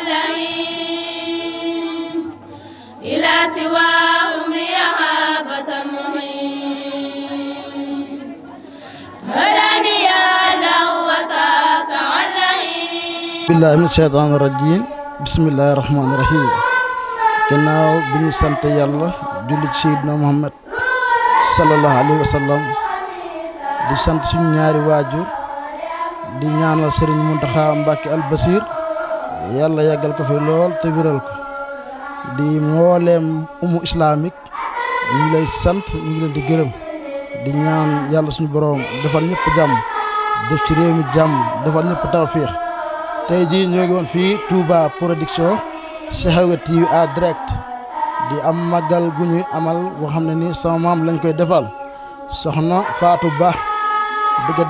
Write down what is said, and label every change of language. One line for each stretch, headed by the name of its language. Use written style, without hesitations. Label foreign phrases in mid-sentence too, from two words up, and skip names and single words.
Arabic: اللعين إلى سوى عمري عبس المحيط هداني الله وساسع اللعين بالله من الشيطان الرجيم بسم الله الرحمن الرحيم
Wolof: gannaaw bi ñu sant yàlla julli ci Seydina Muhammad
Arabic: صلى الله عليه وسلم
Wolof: di sant suñu ñaari waajur di ñaanal Serigne Mountakha Mbacké Al Bassir yàlla yàggal ko fi lool te wéral ko di mbooleem umu islamique ñu ngi lay sant ñu ngi leen di gërëm di ñaan yàlla suñu borom defal ñëpp jàmm def ci réew mi jàmm defal ñëpp tawfiix tey jii ñoo ngi woon fii Touba Production Sekhawé TV
French: en direct
Wolof: di am màggal gu ñuy amal boo xam ne nii sama maam lañ koy defal soxna Fatou Ba di ko